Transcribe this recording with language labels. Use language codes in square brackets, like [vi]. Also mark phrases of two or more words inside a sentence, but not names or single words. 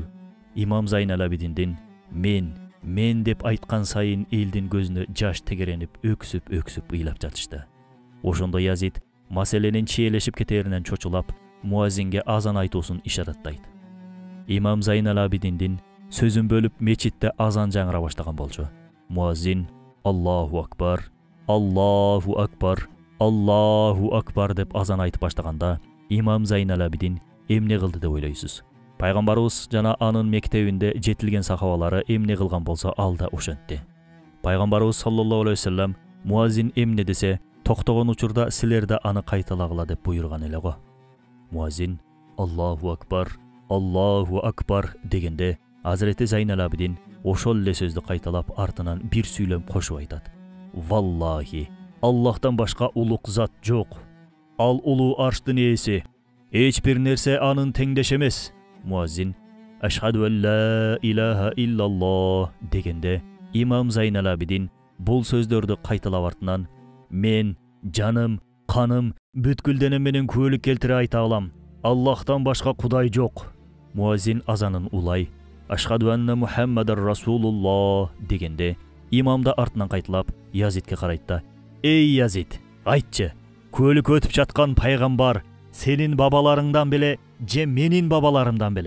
[ky] Имам Зайнал Абидиндин мен деп айткан сайын элдин көзүнө жаш тегеренип, өксүп ыйлап жатышты. Ошондо Язид маселенин чиелешип кетеринен чочулап, муаззинге азан айтуусун ишараттайт. Имам Зайнал Абидиндин сөзүн бөлүп мечитте азан жаңыра баштаган болчу. Муаззин [ar] الله أكبر، الله أكبر، الله أكبر [ky] деп азан айтып баштаганда, Имам Зайнал Абидин эмне кылды деп ойлойсуз? Пайгамбарыбыз жана анын мектебинде жетилген сахабалары эмне кылган болсо ал да ошентти. Пайгамбарыбыз [ar] صلى الله عليه وسلم [ky] муаззин эмне десе, токтогон учурда силер да аны кайталагыла деп буйруган эле го. Муаззин [ar] الله أكبر، الله أكبر [ky] дегенде, Азирети Зайнал Абидин ошол эле сөздү кайталап артынан бир сүйлөм кошуп айтат. Валлахи, Аллахтан башка улук зат жок. Ал улуу арштын ээси. Эч бир нерсе анын теңдеш эмес. Муаззин [ar] أشهد أن لا إله إلا الله [ky] дегенде, Имам Зайнал Абидин бул сөздөрдү кайталап артынан мен жаным, каным, бүткүл денем менен күбөлүк келтире айта алам. Аллахтан башка кудай жок. Муаззин азанын улай [ar] أشهد أن محمدا رسول الله [ky] дегенде, имам да артынан кайталап Язидке карайт да: "Эй Язид, айтчы, көлүк өтүп жаткан пайгамбар сенин бабаларыңдан беле же менин бабаларымдан беле?"